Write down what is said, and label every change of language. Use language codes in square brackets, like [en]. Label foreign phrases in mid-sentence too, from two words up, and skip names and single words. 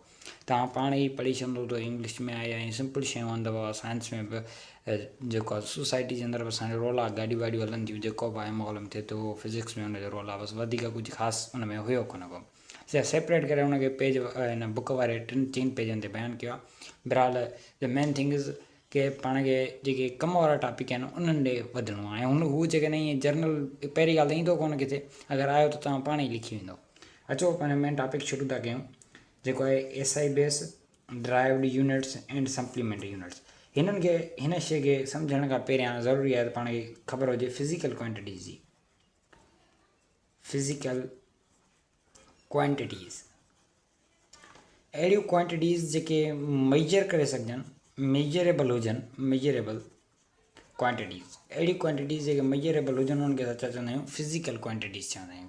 [sd] तव्हां पाण ई पढ़ी छॾंदो त इंग्लिश में आहे ऐं सिंपल शयूं हूंदव, साइंस में बि जेको आहे सोसाइटी जे अंदरि बि असांजो रोल आहे, गाॾियूं वाॾियूं हलनि थियूं, जेको बि आहे माहौल में थिए थो उहो फिज़िक्स में हुनजो रोल आहे, बसि वधीक कुझु ख़ासि उन में हुयो कोन को। सेपरेट करे हुनखे पेज हिन बुक वारे 3 पेजनि ते बयानु कयो आहे। बहरहाल [en] the main thing is [sd] के पाण खे जेके कम वारा टॉपिक आहिनि उन्हनि ॾे वधिणो आहे। ऐं हू जेके न ईअं जर्नल पहिरीं ॻाल्हि त ईंदो कोन किथे, अगरि आयो त तव्हां पाण ई लिखी वेंदो। अचो पंहिंजो मेन टॉपिक शुरू था कयूं, जेको आहे [en] SI base, derived units and supplementary units. [sd] हिननि खे हिन शइ खे सम्झण खां पहिरियां ज़रूरी आहे त पाण खे ख़बर हुजे [en] physical quantities [sd] जी। [en] physical quantities [sd] अहिड़ियूं क्वांटिटीज़ जेके मेजर करे सघजनि, मेजरेबल हुजनि, [en] measurable quantities, [sd] अहिड़ी क्वांटिटीज़ जेके मेजरेबल हुजनि उन्हनि खे असां चवंदा आहियूं [en] physical quantities [sd] चवंदा आहियूं।